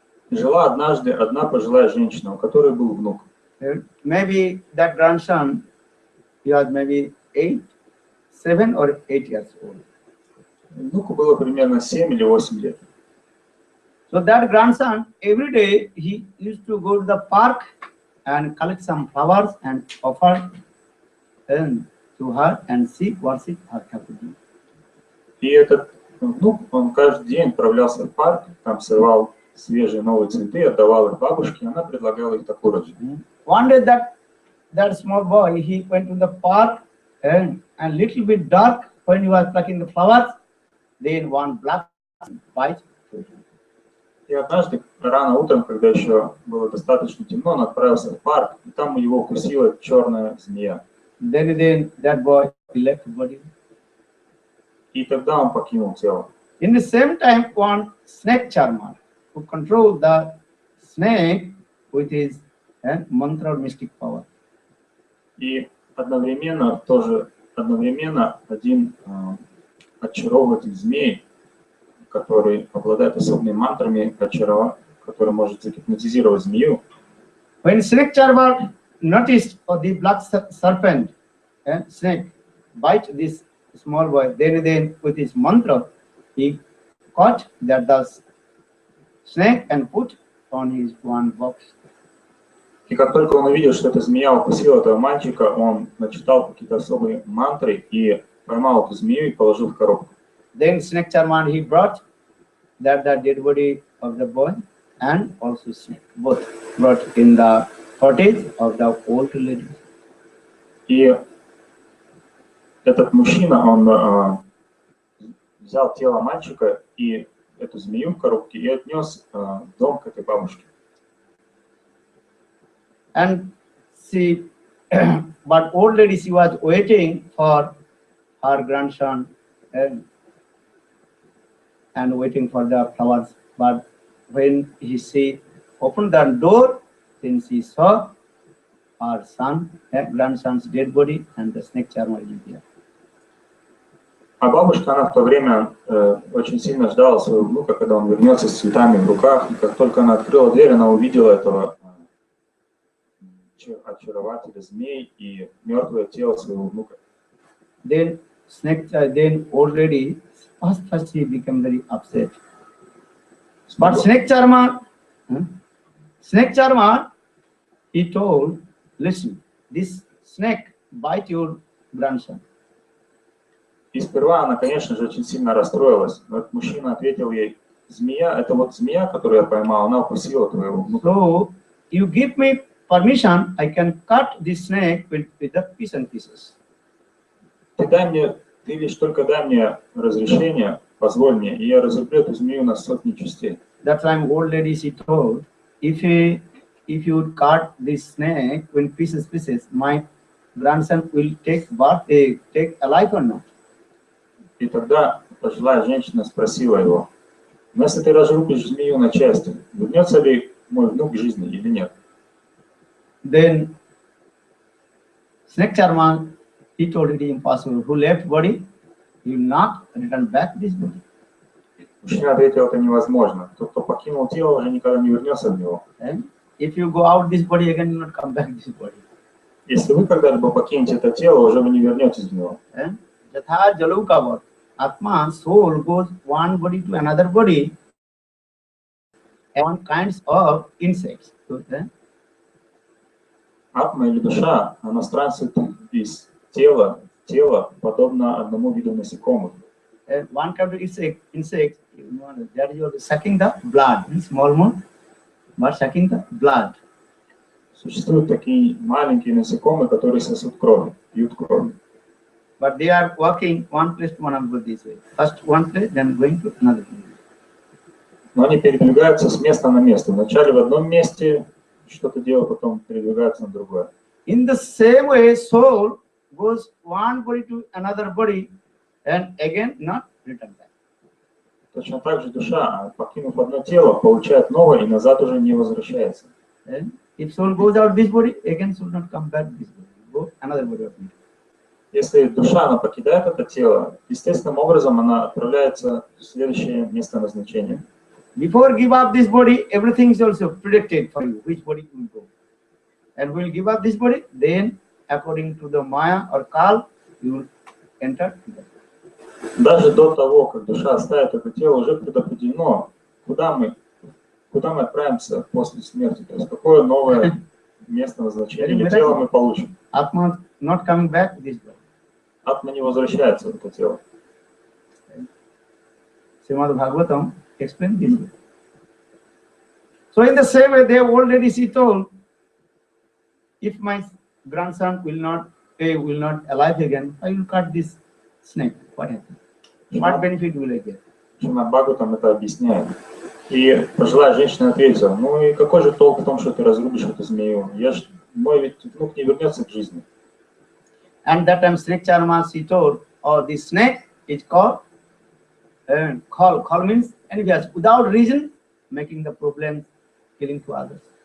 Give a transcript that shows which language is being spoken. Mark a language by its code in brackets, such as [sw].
[ru] Жила однажды одна пожилая женщина, у которой был внук. [en] Maybe that grandson, he was maybe 7 or 8 years old. [ru] Внуку было примерно 7 или 8 лет. [en] So that grandson, every day he used to go to the park and collect some flowers and offer them to her and she worship her capacity. [ru] И этот внук, он каждый день отправлялся в парк, там срывал свежие новые цветы, отдавал их бабушке, она предлагала их такой же. [en] One day that small boy, he went to the park and little bit dark when he was plucking the flowers, then one black white. [ru] И однажды рано утром, когда еще было достаточно темно, он отправился в парк, и там его укусила черная змея. [en] Then that boy left the body. [ru] И тогда он покинул тело. [en] In the same time, one snake charmer who controlled the snake with his mantra or mystic power. [ru] И одновременно один очаровыватель змей, который обладает особыми мантрами, который может загипнотизировать змею. [en] When snake charmer noticed the black serpent snake bite this small boy, then with his mantra, he caught that the snake and put on his one box. [ru] И как только он увидел, что эта змея укусила этого мальчика, он начитал какие-то особые мантры и поймал эту змею и положил в коробку. [en] Then snake charmer he brought the dead body of the boy and also snake, both brought in the cottage of the old lady. [ru] И этот мужчина, он взял тело мальчика и эту змею в коробке и отнес в дом к этой бабушке. [en] And she, but old lady, she was waiting for her grandson and waiting for the flowers. But when she opened the door, then she saw her grandson's dead body and the snake charmer is there. [ru] А бабушка, она в то время очень сильно ждала своего внука, когда он вернется с цветами в руках. И как только она открыла дверь, она увидела этого очарователя змей и мертвое тело своего внука. [en] Then then old lady first she became very upset. But snake charmer, he told, listen, this snake bite your grandson. [ru] И сперва она, конечно же, очень сильно расстроилась. Но этот мужчина ответил ей: змея, это вот змея, которую я поймал, она укусила твоего внука. [en] So you give me permission, I can cut this snake with the piece and pieces. [ru] Ты лишь только дай мне разрешение, позволь мне, и я разрублю эту змею на сотни частей. [en] That time old lady she told, if you cut this snake in pieces, my grandson will take alive or not? [ru] И тогда пожилая женщина спросила его: но если ты разрубишь змею на части, вернется ли мой внук к жизни или нет? [en] Then snake charmer, he told it is impossible. Who left body, he will not return back this body. [ru] Мужчина ответил: это невозможно. Тот, кто покинул тело, уже никогда не вернется в него. [en] And if you go out this body again, you will not come back this body. [ru] Если вы когда-либо покинете это тело, уже вы не вернетесь в него. [sa] Jatha jalaukavat, [en] Atma, soul goes one body to another body, and one kinds of insects. [ru] Атма или душа, она странствует из тела в тело, подобно одному виду насекомых. [en] One kind of insect, that is sucking the blood, small one, but sucking the blood. [ru] Существуют такие маленькие насекомые, которые сосут кровь, пьют кровь. [en] But they are walking one place to another this way. First one place, then going to another place. [ru] Но они передвигаются с места на место. Вначале в одном месте что-то делают, потом передвигаются на другое. [en] In the same way, soul goes one body to another body and again not return back. [ru] Точно так же душа, покинув одно тело, получает новое и назад уже не возвращается. [en] And if soul goes out this body, again should not come back this body. Go another body. [ru] Если душа, она покидает это тело, естественным образом она отправляется в следующее место назначения. [en] Before give up this body, everything is also predicted for you, which body you will go. And will give up this body, then according to the Maya or Kal, you will enter. [ru] Даже до того, как душа оставит это тело, уже предопределено, куда мы отправимся после смерти, то есть какое новое место назначения или тело мы получим. [en] Atma not coming back this body. [ru] Атма не возвращается в это тело. [en] Srimad Bhagavatam explained this way. So in the same way, they have already she told, if my grandson will not alive again, I will cut this snake. What happens? What benefit will I get? [ru] Шримад Бхагаватам это объясняет. И пожилая женщина ответила: ну и какой же толк в том, что ты разрубишь эту змею? Мой ведь внук не вернется к жизни. [en] And that time snake charmer she told, oh, this snake is called call means envious, without reason making the problem, killing to others.